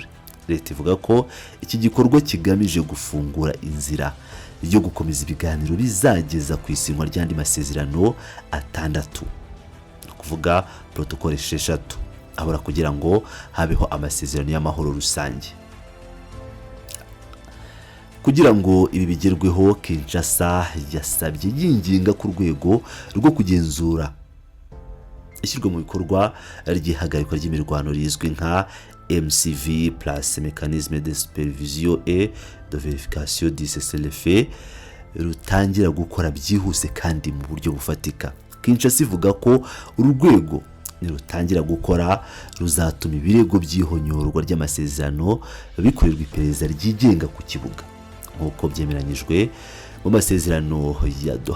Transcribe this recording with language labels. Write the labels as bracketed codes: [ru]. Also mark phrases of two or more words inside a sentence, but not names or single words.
[rw] Leta ivuga ko iki gikorwa kigamije gufungura inzira yo gukomeza ibiganiro bizageza ku isinywa ry'andi masezerano 6, kuvuga protocole 6 abura kugira ngo habeho amasezerano y'amahoro rusange. Kugira ngo ibi bigerweho, Kinshasa yasabye yinginga ku rwego rwo kugenzura ishyirwa mu bikorwa ry'ihagarikwa ry'imirwano rizwi nka MCV [fr] plus mécanisme de supervision et de vérification du cessez-le-feu [rw] rutangira gukora byihuse kandi mu buryo bufatika. Kinshasa ivuga ko urwego nirutangira gukora ruzatuma ibirego by'ihonyorwa ry'amasezerano bikorerwa iperereza ryigenga ku kibuga nk'uko byemeranyijwe mu masezerano ya Doha.